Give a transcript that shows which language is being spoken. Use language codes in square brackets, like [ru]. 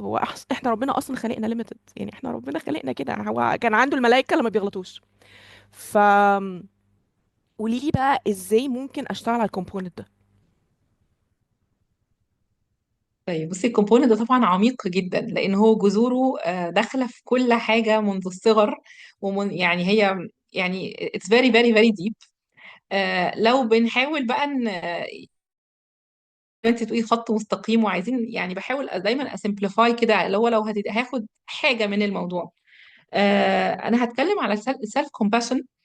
[ar] هو احنا ربنا اصلا خلقنا limited، يعني احنا ربنا خلقنا كده، هو كان عنده الملائكه لما بيغلطوش. ف قولي لي بقى ازاي ممكن اشتغل على الكومبوننت ده. طيب بصي، الكومبوننت ده طبعا عميق جدا لان هو جذوره داخله في كل حاجه منذ الصغر. يعني هي يعني [en] it's very very very deep. [ar] لو بنحاول بقى ان انت تقولي خط مستقيم وعايزين يعني، بحاول دايما اسمبليفاي كده، اللي هو لو هاخد حاجه من الموضوع. انا هتكلم على السيلف كومباشن.